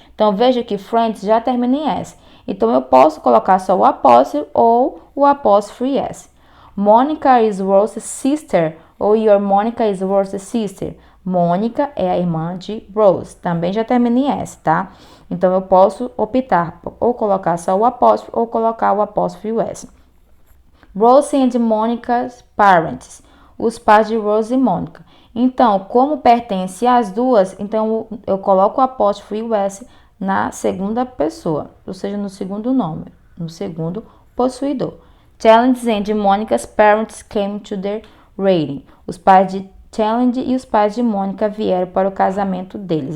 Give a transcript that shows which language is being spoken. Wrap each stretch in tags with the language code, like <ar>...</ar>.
<pt>Então, veja que friends já termina em s. Então, eu posso colocar só o apóstrofo ou o apóstrofo e s.</pt> <en>Monica is Rose's sister</en> <pt>ou your Monica is Rose's sister. Mônica é a irmã de Rose. Também já termina em s, tá? Então, eu posso optar por ou colocar só o apóstrofo ou colocar o apóstrofo US.</pt> <en>Rose and Monica's parents.</en> <pt>Os pais de Rose e Mônica. Então, como pertence às duas, então eu coloco o apóstrofo US na segunda pessoa, ou seja, no segundo nome, no segundo possuidor.</pt> <en>Challenge and Monica's parents came to their wedding.</en> <pt>Os pais de Challenge e os pais de Mônica vieram para o casamento deles.</pt>